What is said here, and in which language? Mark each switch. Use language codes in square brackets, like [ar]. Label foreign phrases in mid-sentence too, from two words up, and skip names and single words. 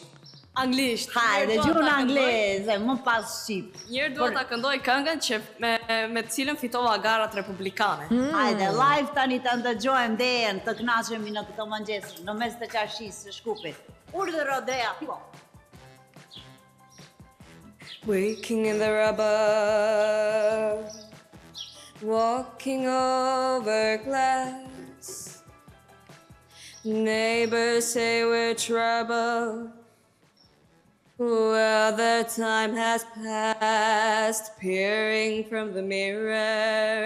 [sq] Anglisht. Hajde, gjuhën angleze, më pas shqip. Njërë duhet ta këndoj këngën që me cilën fitova garat republikane. Hajde, live tani të ndëgjojmë Dejen, të kënaqemi në këto mëngjes, në mes të qashisë së Shkupit. Urdhëro Deja, po. [en] Waking in the rubber, walking over glass. Neighbors say we're trouble. Well, the time has passed, peering from the mirror.